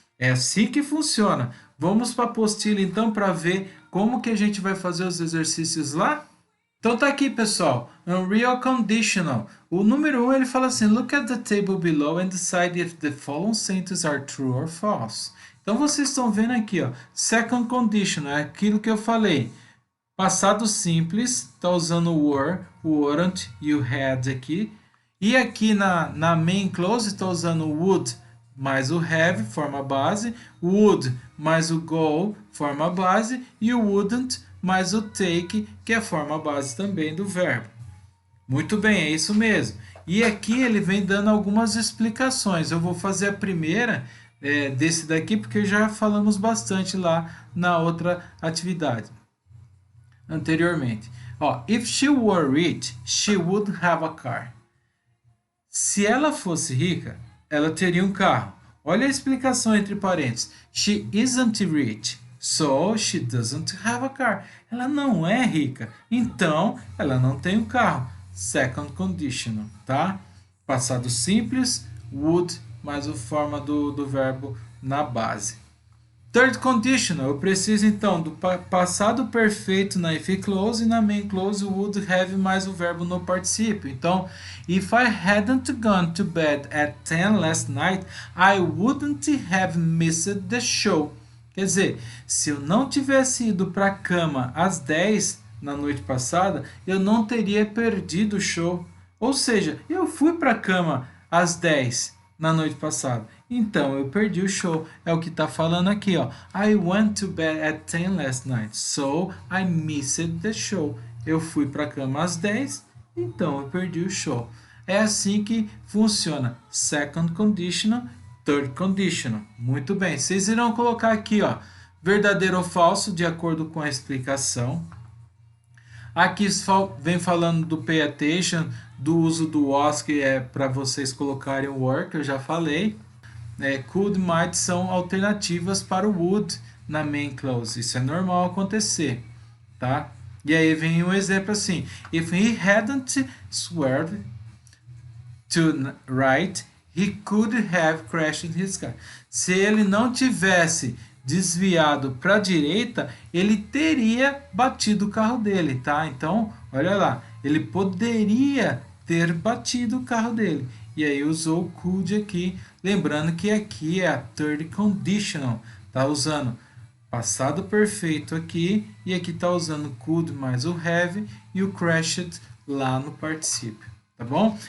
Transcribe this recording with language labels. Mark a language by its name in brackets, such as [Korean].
[Portuguese] É assim que funciona. Vamos para a apostila então para ver como que a gente vai fazer os exercícios lá? Então tá aqui, pessoal, Unreal Conditional. O número 1, ele fala assim, [English] look at the table below and decide if the following sentences are true or false. [Portuguese] Então vocês estão vendo aqui, ó, second conditional, é aquilo que eu falei. Passado simples, está usando o were, o weren't e o had aqui. E aqui na main clause está usando o would mais o have, forma base, would mais o go, forma base, e o wouldn't mais o take, que é a forma base também do verbo. Muito bem, é isso mesmo. E aqui ele vem dando algumas explicações. Eu vou fazer a primeira desse daqui, porque já falamos bastante lá na outra atividade anteriormente. [English] Ó, if she were rich, she would have a car. [Portuguese] Se ela fosse rica, ela teria um carro. Olha a explicação entre parênteses. [English] She isn't rich, so she doesn't have a car. [Portuguese] Ela não é rica, então ela não tem um carro. Second conditional, tá? Passado simples, would, mais a forma do verbo na base. Third conditional, eu preciso então do passado perfeito na if clause e na main clause would have mais o verbo no particípio. [English] Então, if I hadn't gone to bed at 10 last night, I wouldn't have missed the show. [Portuguese] Quer dizer, se eu não tivesse ido para a cama às 10 na noite passada, eu não teria perdido o show. Ou seja, eu fui para a cama às 10 na noite passada. Então, eu perdi o show. É o que está falando aqui, ó. [English] I went to bed at 10 last night, so I missed the show. [Portuguese] eu fui para a cama às 10, então eu perdi o show. É assim que funciona second conditional, third conditional. Muito bem, vocês irão colocar aqui, ó, verdadeiro ou falso, de acordo com a explicação. Aqui vem falando do pay attention, do uso do was, que é para vocês colocarem o were, que eu já falei. Could, might são alternativas para o would na main clause. Isso é normal acontecer, tá? E aí vem um exemplo assim: [English] if he hadn't swerved to right, he could have crashed his car. [Portuguese] Se ele não tivesse desviado para a direita, ele teria batido o carro dele, tá? Então, olha lá, ele poderia ter batido o carro dele. E aí usou o could aqui, lembrando que aqui é a third conditional, tá usando passado perfeito aqui, e aqui tá usando could mais o have e o crashed lá no particípio. Tá bom?